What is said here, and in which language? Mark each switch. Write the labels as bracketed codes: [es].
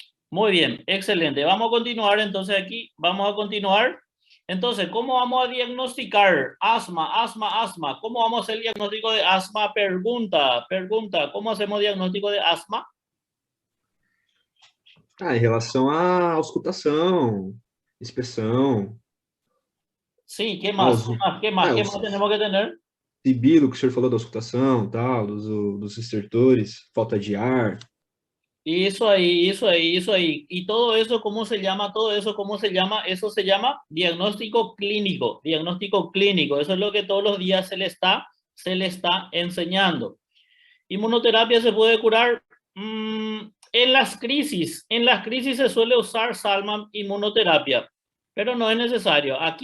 [es] Muy bien, excelente. Vamos a continuar entonces aquí. Vamos a continuar. Entonces, ¿cómo vamos a diagnosticar asma? ¿Cómo vamos a hacer el diagnóstico de asma? Pregunta. ¿Cómo hacemos diagnóstico de asma? [pt] Em relação à auscultação, inspeção. [es] Sí, ¿qué más? ¿Qué más tenemos que tener? [pt] Sibilo, que o senhor falou da auscultação, tal, dos estertores, falta de ar. [es] Eso ahí. Y todo eso, ¿cómo se llama? Eso se llama diagnóstico clínico. Eso es lo que todos los días se le está enseñando. Inmunoterapia se puede curar en las crisis. En las crisis se suele usar Salman inmunoterapia, pero no es necesario.